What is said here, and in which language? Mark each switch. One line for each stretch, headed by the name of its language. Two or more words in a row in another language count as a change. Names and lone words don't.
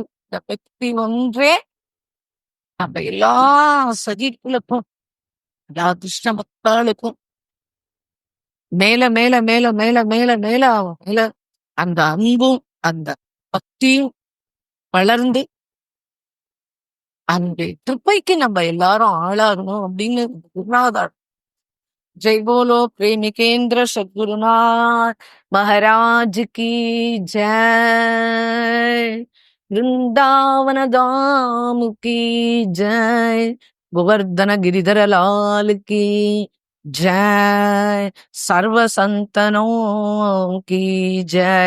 Tamil: இந்த பக்தி ஒன்றே நம்ம எல்லா சகிகளுக்கும் எல்லா கிருஷ்ண பக்தாளுக்கும் மேல மேல மேல மேல மேல மேல மேல அந்த அன்பும் அந்த பக்தியும் வளர்ந்து அந்த கிருப்பைக்கு நம்ம எல்லாரும் ஆளாகணும் அப்படின்னு குருநாதர்.
Hindi: जय बोलो प्रेमिकेंद्र सद्गुरुनाथ महाराज की जय, वृंदावन धाम की जय, गोवर्धन गिरिधर लाल की जय, सर्व संतनों की जय.